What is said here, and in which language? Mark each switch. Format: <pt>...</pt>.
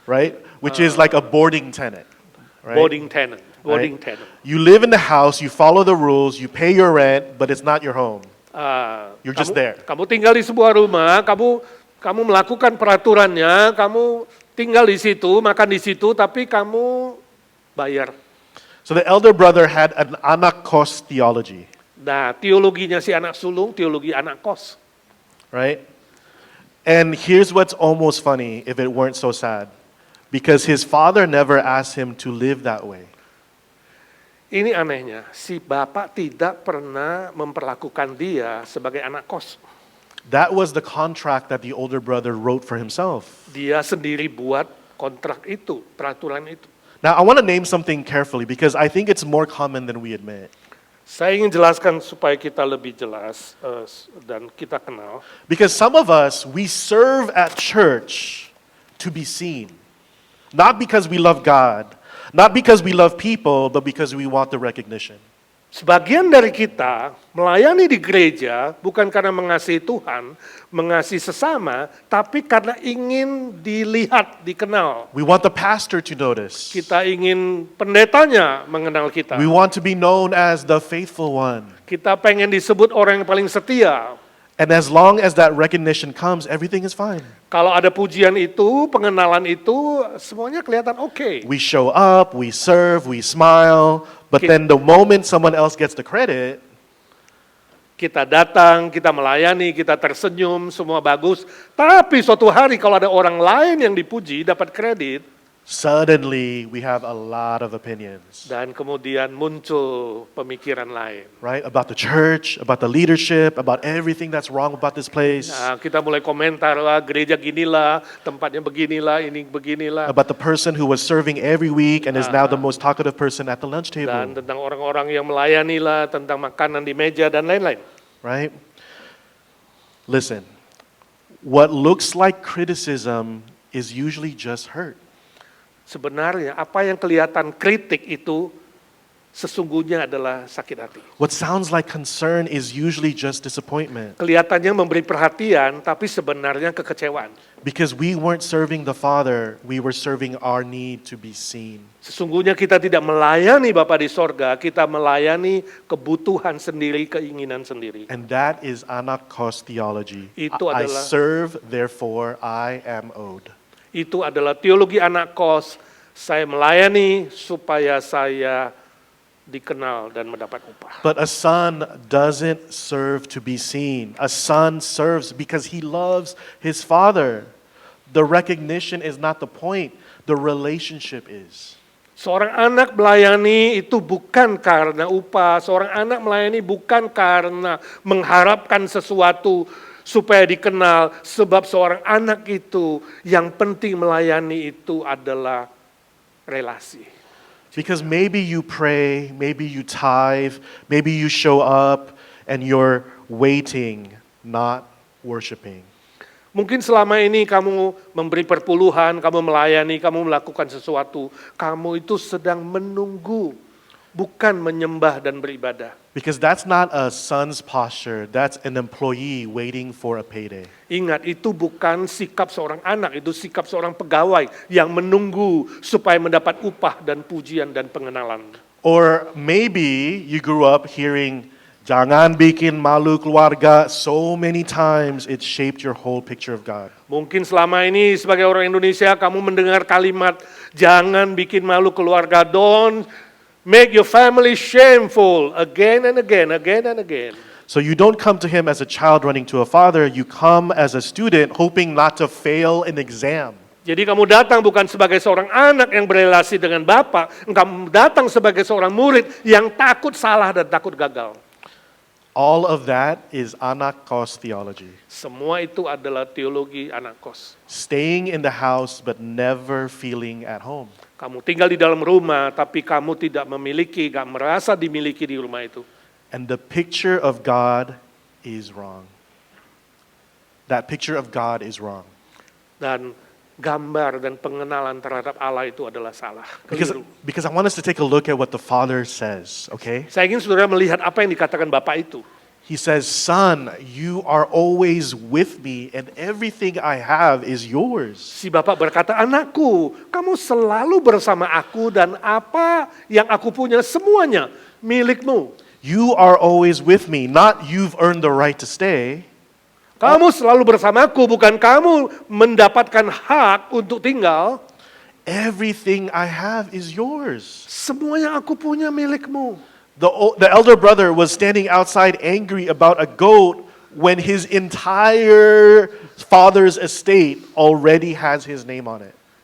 <en>right, which is like a boarding tenant. Right? Boarding tenant. Boarding Right? tenant. You live in the house, you follow the rules, you pay your rent, but it's not your home. You're just there.</en> <id>Kamu tinggal di sebuah rumah, kamu melakukan peraturannya, kamu tinggal di situ, makan di situ, tapi kamu bayar.</id> <en>So the elder brother had an</en> <id>anak kos</id> <en>theology,</en> <id>Nah, teologinya si anak sulung, teologi anak kos.</id> <en>right? And here's what's almost funny if it weren't so sad. Because his father never asked him to live that way.</en> <id>Ini anehnya, si bapak tidak pernah memperlakukan dia sebagai anak kos.</id> <en>That was the contract that the older brother wrote for himself.</en> <id>Dia sendiri buat kontrak itu, peraturan itu.</id> <en>Now, I want to name something carefully because I think it's more common than we admit.</en> <id>Saya ingin jelaskan supaya kita lebih jelas dan kita kenal.</id> <en>Because some of us, we serve at church to be seen. Not because we love God, not because we love people, but because we want the recognition.</en> <id>Sebagian dari kita melayani di gereja bukan karena mengasihi Tuhan, mengasihi sesama, tapi karena ingin dilihat, dikenal.</id> <en>We want the pastor to notice.</en> <id>Kita ingin pendetanya mengenal kita.</id> <en>We want to be known as the faithful one.</en> <id>Kita pengen disebut orang yang paling setia.</id> <en>And as long as that recognition comes, everything is fine.</en> <id>Kalau ada pujian itu, pengenalan itu, semuanya kelihatan oke.</id> <en>We show up, we serve, we smile, but then the moment someone else gets the credit,</en> <id>Kita datang, kita melayani, kita tersenyum, semua bagus. Tapi suatu hari kalau ada orang lain yang dipuji, dapat kredit,</id> <en>suddenly we have a lot of opinions,</en> <id>dan kemudian muncul pemikiran lain.</id> <en>right? About the church, about the leadership, about everything that's wrong about this place,</en> <id>Nah, kita mulai komentar lah, gereja ginilah, tempatnya beginilah, ini beginilah.</id> <en>about the person who was serving every week and is now the most talkative person at the lunch</en> <id>Dan</id> <en>table,</en> <id>tentang orang-orang yang melayani lah, tentang makanan di meja dan lain-lain.</id> <en>right? Listen, what looks like criticism is usually just hurt.</en> <id>Sebenarnya apa yang kelihatan kritik itu sesungguhnya adalah sakit hati.</id> <en>What sounds like concern is usually just disappointment,</en> <id>Kelihatannya memberi perhatian, tapi sebenarnya kekecewaan.</id> <en>because we weren't serving the Father, we were serving our need to be seen.</en> <id>Sesungguhnya kita tidak melayani Bapa di sorga, kita melayani kebutuhan sendiri, keinginan sendiri.</id> <en>And that is anakos theology.</en> <id>Itu</id> <en>I</en> <id>adalah-</id> <en>serve, therefore I am owed.</en> <id>Itu adalah teologi anak kos. Saya melayani supaya saya dikenal dan mendapat upah.</id> <en>But a son doesn't serve to be seen. A son serves because he loves his father. The recognition is not the point, the relationship is.</en> <id>Seorang anak melayani itu bukan karena upah. Seorang anak melayani bukan karena mengharapkan sesuatu supaya dikenal. Sebab seorang anak itu yang penting melayani itu adalah relasi.</id> <en>Because maybe you pray, maybe you tithe, maybe you show up and you're waiting, not worshiping.</en> <id>Mungkin selama ini kamu memberi perpuluhan, kamu melayani, kamu melakukan sesuatu. Kamu itu sedang menunggu, bukan menyembah dan beribadah.</id> <en>Because that's not a son's posture, that's an employee waiting for a payday.</en> <id>Ingat, itu bukan sikap seorang anak, itu sikap seorang pegawai yang menunggu supaya mendapat upah dan pujian dan pengenalan.</id> <en>Or maybe you grew up hearing,</en> <id>jangan bikin malu keluarga</id> <en>so many times, it shaped your whole picture of God.</en> <id>Mungkin selama ini sebagai orang Indonesia kamu mendengar kalimat, jangan bikin malu keluarga,</id> <en>don't make your family shameful,</en> <id>again and again, again and again.</id> <en>So you don't come to him as a child running to a father, you come as a student hoping not to fail an exam.</en> <id>Jadi kamu datang bukan sebagai seorang anak yang berelasi dengan Bapa, kamu datang sebagai seorang murid yang takut salah dan takut gagal.</id> <en>All of that is anakos theology.</en> <id>Semua itu adalah teologi anak kos.</id> <en>Staying in the house but never feeling at home.</en> <id>Kamu tinggal di dalam rumah, tapi kamu tidak memiliki, gak merasa dimiliki di rumah itu.</id> <en>And the picture of God is wrong. That picture of God is wrong.</en> <id>Dan gambar dan pengenalan terhadap Allah itu adalah salah. Keliru.</id> <en>Because I want us to take a look at what the Father says, okay?</en> <id>Saya ingin saudara melihat apa yang dikatakan Bapak itu.</id> <en>He says, son, you are always with me and everything I have is yours.</en> <id>Si Bapak berkata, anakku, kamu selalu bersama aku dan apa yang aku punya semuanya milikmu.</id> <en>You are always with me, not you've earned the right to stay.</en> <id>Kamu selalu bersamaku, bukan kamu mendapatkan hak untuk tinggal.</id> <en>Everything I have is yours.</en> <id>Semua yang aku punya milikmu.</id> <en>The elder brother was standing outside angry about a goat when his entire father's estate already has his name on it.</en>